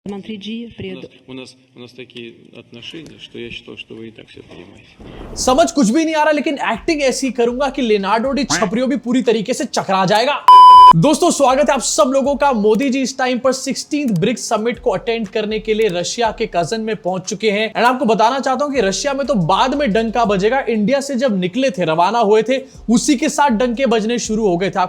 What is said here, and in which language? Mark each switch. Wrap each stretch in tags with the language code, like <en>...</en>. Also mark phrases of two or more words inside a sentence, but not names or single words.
<ru>У нас такие отношения, что я считал, что вы и так все понимаете.</ru> <hi>समझ कुछ भी नहीं आ रहा, लेकिन एक्टिंग ऐसी करूंगा कि लियोनार्डो डी छपरियो भी पूरी तरीके से चकरा जाएगा। दोस्तों स्वागत है आप सब लोगों का। मोदी जी इस टाइम पर 16th ब्रिक्स समिट को अटेंड करने के लिए रशिया के कजन में पहुंच चुके हैं। एंड आपको बताना चाहता हूं कि रशिया में तो बाद में डंका बजेगा, इंडिया से जब निकले थे, रवाना हुए थे, उसी के साथ डंके बजने शुरू हो गए थे।</hi>